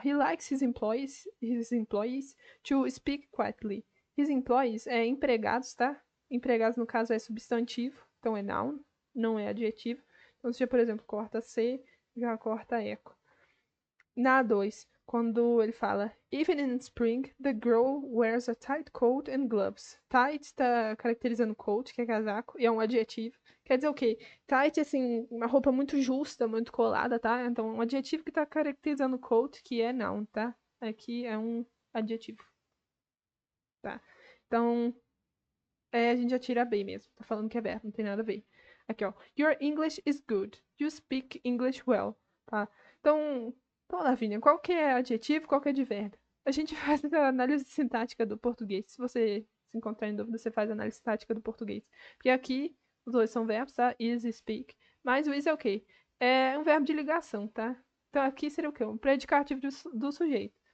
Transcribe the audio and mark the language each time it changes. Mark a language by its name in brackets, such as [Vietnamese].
[English] He likes his employees to speak quietly. [Portuguese] His employees é empregados, tá? Empregados, no caso, é substantivo, então é noun, não é adjetivo. Então, se, por exemplo, corta C, já corta eco. Na 2, quando ele fala [English] Even in spring, the girl wears a tight coat and gloves. [Portuguese] Tight está caracterizando coat, que é casaco, e é um adjetivo. Quer dizer o quê? Tight, assim, uma roupa muito justa, muito colada, tá? Então, um adjetivo que está caracterizando coat, que é noun, tá? Aqui é um adjetivo, tá? Então, a gente já tira B mesmo. Tá falando que é verbo, não tem nada a ver. Aqui, ó. [English] Your English is good. You speak English well, [Portuguese] tá? Então, Lavínia, qual que é adjetivo, qual que é advérbio? A gente faz a análise sintática do português. Se você se encontrar em dúvida, você faz a análise sintática do português. Porque aqui, os dois são verbos, tá? Is e speak. Mas o is é o quê? É um verbo de ligação, tá? Então, aqui seria o quê? Um predicativo do sujeito.